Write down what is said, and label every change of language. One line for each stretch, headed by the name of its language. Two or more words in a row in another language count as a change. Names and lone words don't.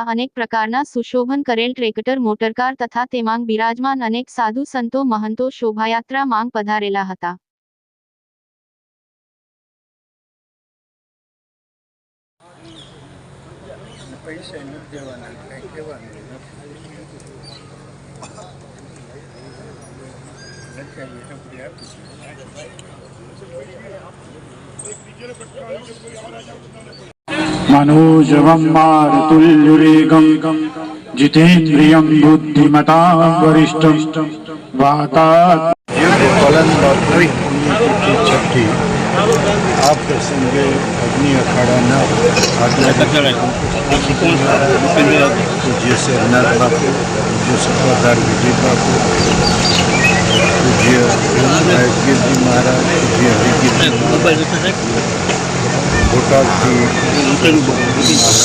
Gujarati: અનેક પ્રકારના સુશોભન કરેલ ટ્રેક્ટર, મોટરકાર તથા તેમાં બિરાજમાન અનેક સાધુ સંતો મહંતો શોભાયાત્રા માંગ પધારેલા હતા. પૈસા નથી દેવાના, કંઈ કહેવાનું
Sanskrit: मनोजवं मारुतुल्युरेगं जितेन्द्रियं बुद्धिमतां वरिष्ठं वातात्
Gujarati: ગોપાલનદાસની પુણ્યતિથિ છઠ્ઠી આ પ્રસંગે અગ્નિ અખાડાના પૂજ્ય શેરનાથ બાપુ, પૂજ્ય સત્તાધાર વિજય બાપુ, પૂજ્ય સાહેબગીરજી મહારાજ, પૂજ્ય હરિગીરજી મહારાજ, બોટાદથી મહારાજ,